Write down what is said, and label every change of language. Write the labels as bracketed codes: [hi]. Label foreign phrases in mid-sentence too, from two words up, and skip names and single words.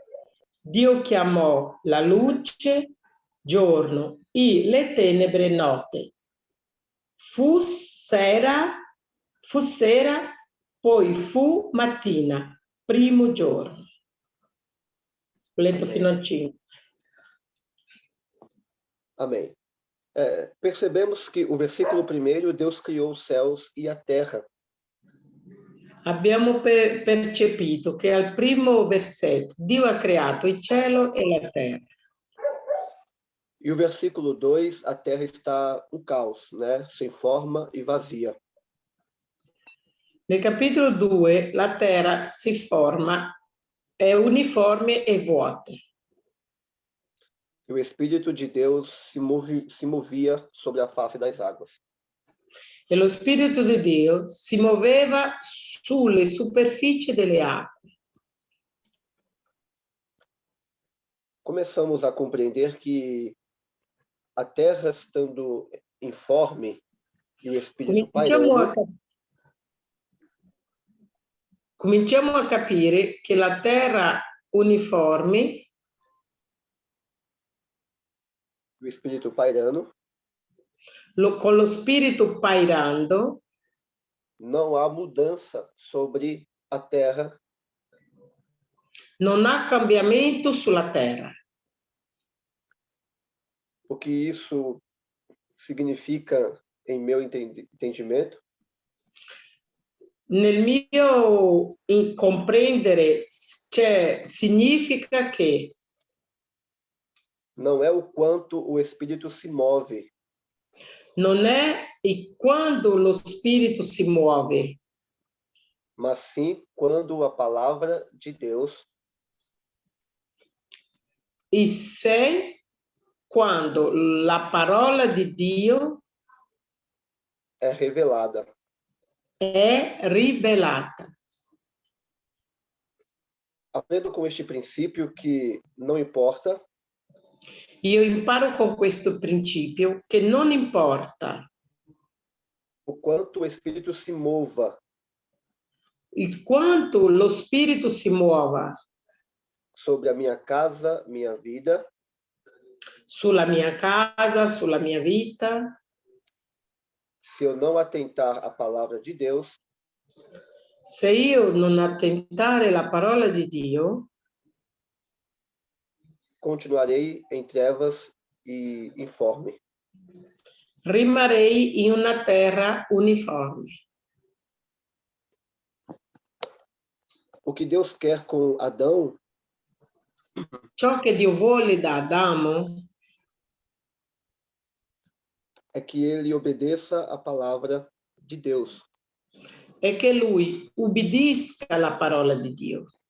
[it] Dio chiamò la luce giorno e le tenebre notte. Fu sera, poi fu mattina, primo giorno. Letto fino al 5. [pt] Amém. Percebemos que o versículo 1, Deus criou os céus e a terra. [it] Abbiamo percepito che al primo versetto Dio ha creato il cielo e la terra. [pt] E o versículo 2, a terra está um caos, né? Sem forma e vazia. [it] Nel capitolo 2 la terra si forma, è uniforme e vuota. [pt] E o Espírito de Deus se movia sobre a face das águas. [it] E lo Spirito di Dio si muoveva sulle superfici delle acque. [pt] Começamos a compreender que a terra estando informe e o Espírito pairando, [it] cominciamo a capire che la terra uniforme, [pt] o Espírito pairando, [it] con lo spirito pairando, [pt] não há mudança sobre a terra, [it] non ha cambiamento sulla terra. [pt] o que isso significa em meu entendimento? [it] Nel mio comprendere significa che [pt] não é o quanto o Espírito se move, [it] non è quando lo spirito si muove, [pt] mas sim quando a palavra de Deus [it] e se quando la parola di Dio [pt] é revelada. [it] è rivelata. [pt] Aprendo com este princípio que não importa [it] Io imparo con questo principio che non importa [pt] o quanto o Espírito se mova [it] il quanto lo spirito si muova [pt] sobre a minha casa, minha vida, [it] sulla mia casa, sulla mia vita, [pt] se eu não atentar à palavra de Deus, [it] se io non attentare la parola di Dio, [pt] continuarei em trevas e informe. [it] rimarrei in una terra uniforme. [pt] O que Deus quer com Adão [it] Ciò che Dio vuole da Adamo [pt] é que ele obedeça a palavra de Deus. [it] è che lui ubbidisca la parola di Dio.